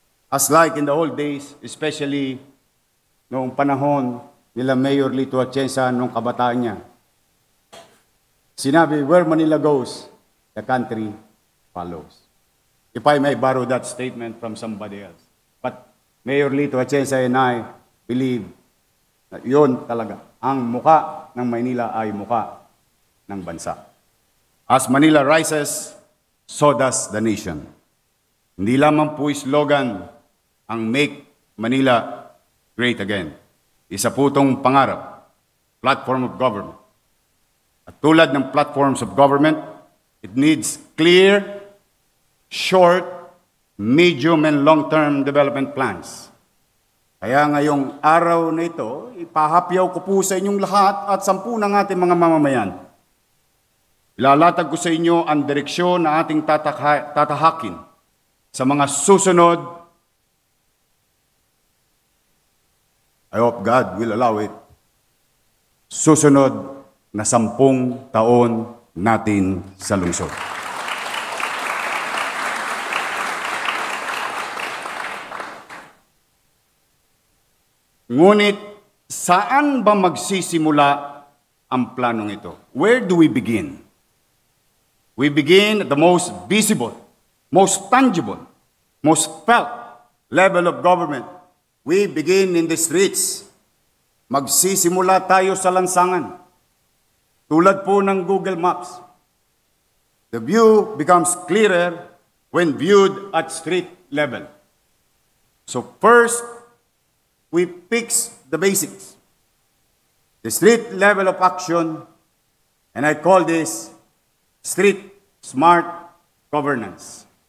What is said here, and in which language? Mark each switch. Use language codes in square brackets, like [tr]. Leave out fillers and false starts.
[en] As like in the old days, especially [tl] noong panahon nila Mayor Lito Atienza nung kabataan niya, sinabi, [en] where Manila goes, the country follows. If I may borrow that statement from somebody else. But Mayor Lito Atienza and I believe [tl] na yun talaga. Ang muka ng Maynila ay muka ng bansa. [en] As Manila rises, so does the nation. [tl] Hindi lamang po slogan ang [en] Make Manila Great Again. [tl] Isa po itong pangarap, [en] platform of government. [tl] At tulad ng [en] platforms of government, it needs clear, short, medium, and long-term development plans. [tl] Kaya ngayong araw na ito, ipahapyaw ko po sa inyong lahat at 10 ng ating mga mamamayan. Ilalatag ko sa inyo ang direksyon na ating tatahakin sa mga susunod. [en] I hope God will allow it. [tl] Susunod na 10 taon natin sa lungsod. Ngunit, saan ba magsisimula ang planong ito? [en] Where do we begin? We begin at the most visible, most tangible, most felt level of government. We begin in the streets. [tl] Magsisimula tayo sa lansangan. Tulad po ng Google Maps. [en] The view becomes clearer when viewed at street level. So first, we fix the basics. The street level of action, and I call this street smart governance.